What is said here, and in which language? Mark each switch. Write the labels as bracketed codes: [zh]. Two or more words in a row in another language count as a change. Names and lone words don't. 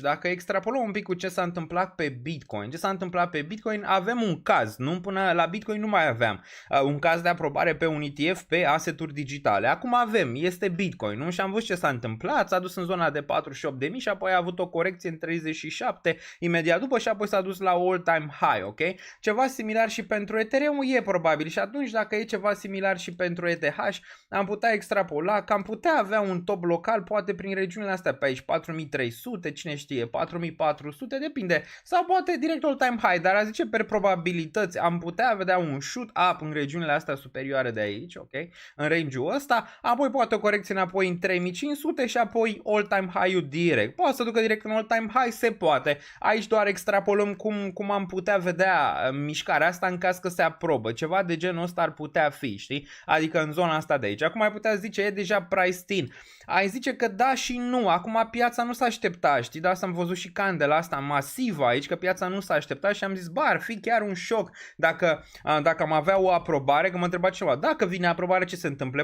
[ro] Dacă extrapolăm un pic cu ce s-a întâmplat pe Bitcoin, avem un caz, nu? Până la Bitcoin nu mai aveam un caz de aprobare pe un ETF pe asset-uri digitale. Acum este Bitcoin, nu? Și am văzut ce s-a întâmplat, s-a dus în zona de 48.000 și apoi a avut o corecție în 37 imediat după și apoi s-a dus la [en] all-time high, [ro] ok? Ceva similar și pentru Ethereum e probabil și atunci dacă e ceva similar și pentru ETH, am putea extrapola că am putea avea un top local, poate prin regiunile astea pe aici, 4300, cine știe, 4400, depinde, sau poate direct [en] all-time high, [ro] dar a zice per probabilități am putea vedea un [en] shoot up [ro] în regiunile astea superioare de aici, ok, în range-ul ăsta, apoi poate o corecție înapoi în 3500 și apoi [en] all-time high-ul [ro] direct. Poate să ducă direct în [en] all-time high, [ro] se poate. Aici doar extrapolăm cum am putea vedea mișcarea asta în caz că se aprobă. Ceva de genul ăsta ar putea fi, știi? Adică în zona asta de aici. Acum ai putea zice, e deja [en] priced in. [ro] Ai zice că da și nu. Acum piața nu s-a așteptat, știi? Da, am văzut și candela asta masivă aici, că piața nu s-a așteptat și am zis, bă, ar fi chiar un șoc dacă am avea o aprobare, că mă întreba cineva, dacă vine aprobare ce se întâmplă?